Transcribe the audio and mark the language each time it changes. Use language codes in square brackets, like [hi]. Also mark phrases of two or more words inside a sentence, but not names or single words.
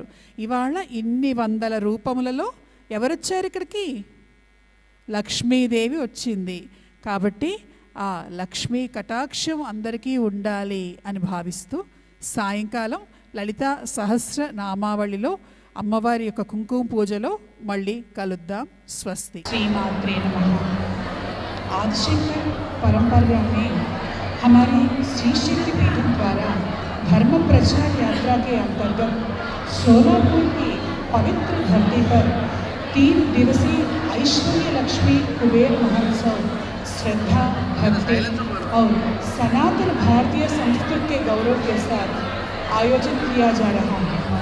[te] ఇవాళ ఇన్ని వందల రూపములలో ఎవరొచ్చారు ఇక్కడికి? లక్ష్మీదేవి వచ్చింది. కాబట్టి ఆ లక్ష్మీ కటాక్షం అందరికీ ఉండాలి అని భావిస్తూ సాయంకాలం లలితా సహస్రనామావళిలో అమ్మవారి యొక్క కుంకుమ పూజలో మళ్ళీ కలుద్దాం. స్వస్తి. [sa] श्रीमात्रे नमः। [hi] आदिशंकर परंपरा में हमारी श्री शक्तिपीठ द्वारा धर्म प्रचार यात्रा के अंतर्गत सोलापुर की पवित्र धरती पर 3 दिवसीय ऐश्वर्य लक्ष्मी कुबेर महोत्सव श्रद्धा, भक्ति और सनातन भारतीय संस्कृति के गौरव के साथ आयोजित किया जा रहा है।